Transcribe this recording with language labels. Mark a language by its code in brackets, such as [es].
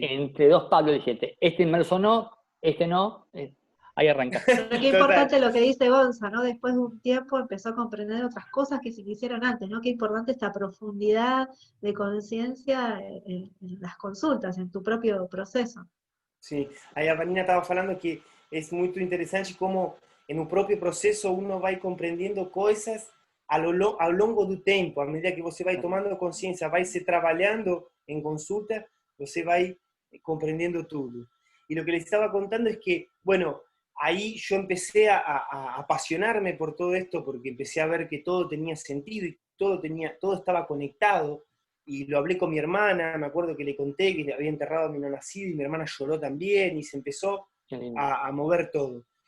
[es] entre dos Pablos, dijiste, este inmerso no, este no, ahí arrancaste. Pero qué Total. importante lo que dice Gonza, ¿no? Después de un tiempo empezó a comprender otras cosas que se quisieron antes, ¿no? Qué importante esta profundidad de conciencia en las consultas, en tu propio proceso. [pt] Sim, aí a Vanina estava falando que é muito interessante como no próprio processo uno vai compreendendo coisas ao longo do tempo, à medida que você vai tomando consciência, vai se trabalhando em consulta, você vai compreendendo tudo. [es] Y lo que les estaba contando es que, bueno, ahí yo empecé a apasionarme por todo esto porque empecé a ver que todo tenía sentido y todo estaba conectado. Y lo hablé con mi hermana, me acuerdo que le conté que le había enterrado a mi no nacido y mi hermana lloró también y se empezó a mover todo.